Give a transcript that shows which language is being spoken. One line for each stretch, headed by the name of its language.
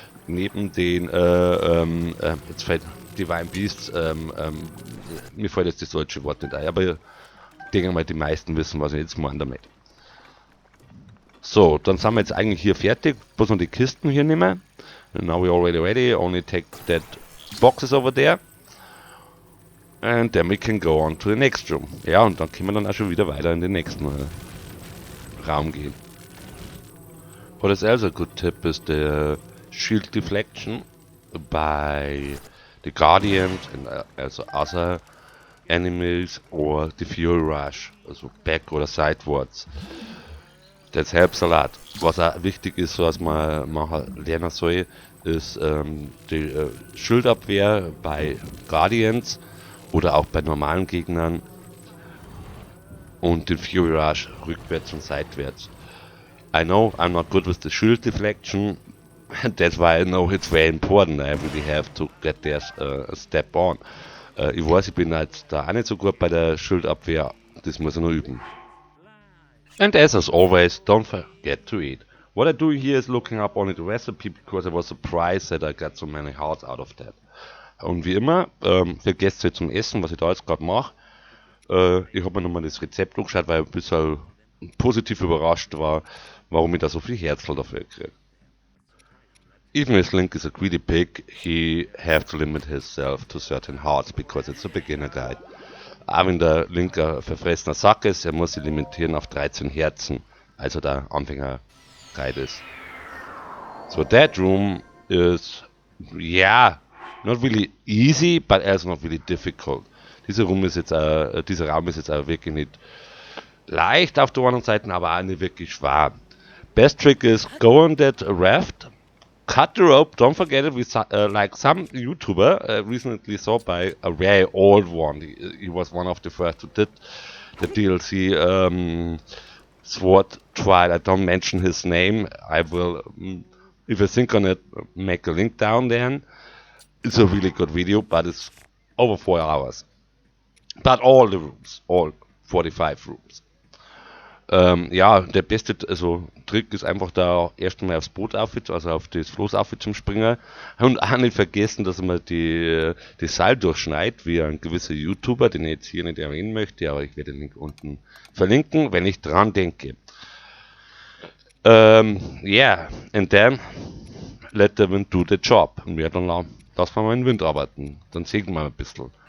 German: Neben den, jetzt fällt Divine Beasts, mir fällt jetzt das deutsche Wort nicht ein, aber ich denke mal, die meisten wissen, was ich jetzt meine damit. So, dann sind wir jetzt eigentlich hier fertig. Bloß noch die Kisten hier nehmen.
English: Now we're already ready. Only take that boxes over there. And then we can go on to the next room.
German: Ja, und dann können wir dann auch schon wieder weiter in den nächsten Raum gehen.
English: What is also a good tip is the shield deflection by the Guardians and also other enemies or the Fury Rush, also back oder sidewards. That helps a lot.
German: Was auch wichtig ist, was man lernen soll, ist die Schildabwehr bei Guardians oder auch bei normalen Gegnern und den Fury Rush rückwärts und seitwärts.
English: I know I'm not good with the shield deflection, and that's why I know it's very important. I really have to get there a step on.
German: Ich weiß, ich bin jetzt da auch nicht so gut bei der Schildabwehr, das muss ich noch üben.
English: And as always, don't forget to eat. What I do here is looking up only the recipe because I was surprised that I got so many hearts out of that.
German: Und wie immer, vergesst ihr zum Essen, was ich da jetzt gerade mache. Ich habe mir nochmal das Rezept angeschaut, weil ich ein bisschen positiv überrascht war, warum ich da so viel Herzl dafür kriege.
English: even if Link is a greedy pig, he have to limit himself to certain hearts because it's a beginner guide.
German: Auch wenn der Link ein verfressener Sack ist, er muss sich limitieren auf 13 Herzen, also der Anfänger-Guide ist.
English: So that room is, yeah, not really easy, but also not really difficult.
German: Dieser Raum ist jetzt auch wirklich nicht leicht auf der einen Seite, aber auch nicht wirklich schwer.
English: Best trick is go on that raft, cut the rope. Don't forget it. Like some YouTuber recently saw by a very old one. He was one of the first who did the DLC Sword Trial. I don't mention his name. I will, if I think on it, make a link down there. It's a really good video, but it's over 4 hours. But all the rooms, all 45 rooms.
German: Ja, der beste Trick ist einfach da erstmal aufs Boot aufwärts, also auf das Floß aufwärts zum Springen. Und auch nicht vergessen, dass man die Seil durchschneidet, wie ein gewisser YouTuber, den ich jetzt hier nicht erwähnen möchte, aber ich werde den Link unten verlinken, wenn ich dran denke.
English: Yeah, and then let the wind do the job.
German: Und wir dann lassen wir mal den Wind arbeiten. Dann segeln wir ein bisschen.